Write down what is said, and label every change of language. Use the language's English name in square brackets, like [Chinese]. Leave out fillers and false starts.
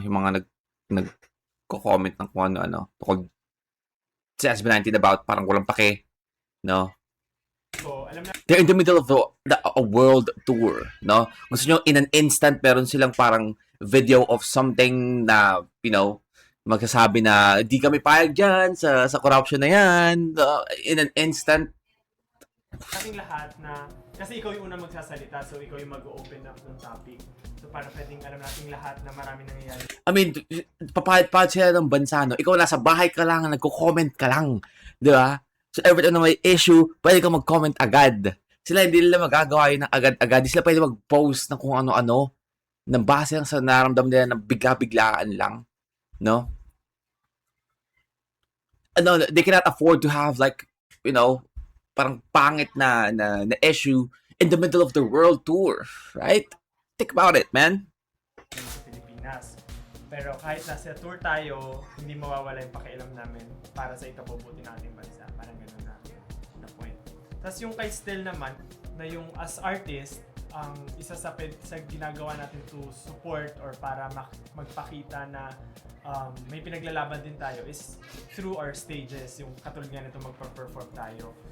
[Filipino] Yung mga nagko-comment ng kung ano, tukol sa SB19 about parang walang pake, no? alam na, [English] They're in the middle of a world tour, no? [Filipino] Gusto nyo, [English] in an instant, [Filipino] meron silang parang [English] video of something [Filipino] na, magsasabi na, di kami payag dyan sa corruption na yan. [English] In an instant. [Filipino] ating lahat na, kasi ikaw yung unang magsasalita, so ikaw yung mag-open up ng topic. So, para pwedeng alam nating lahat na marami nangyayari. [English] I mean, [Filipino] papahid-pahid sila ng bansa, no? Ikaw nasa bahay ka lang, nagko-comment ka lang. Di ba? So, every time na may issue, pwede ka mag-comment agad. Sila hindi nila magagawa yun ng agad-agad. Di sila pwede mag-post ng kung ano-ano. Nang base lang sa naramdam nila ng bigla-biglaan lang. No? [English] They cannot afford to have like, [Filipino] parang pangit na [English] issue in the middle of the world tour. Right? Think about it, man. [Filipino] Sa Pilipinas. Pero kahit nasa tour tayo, hindi mawawala yung pakialam namin para sa ikabubuti ng ating bansa. Parang gano'n na point. Tapos yung kay Stel naman, na yung as artist, ang isa sa ginagawa natin [English] to support or [Filipino] para magpakita na may pinaglalaban din tayo [English] is through our stages, [Filipino] yung katulad nga nito magpa-perform tayo.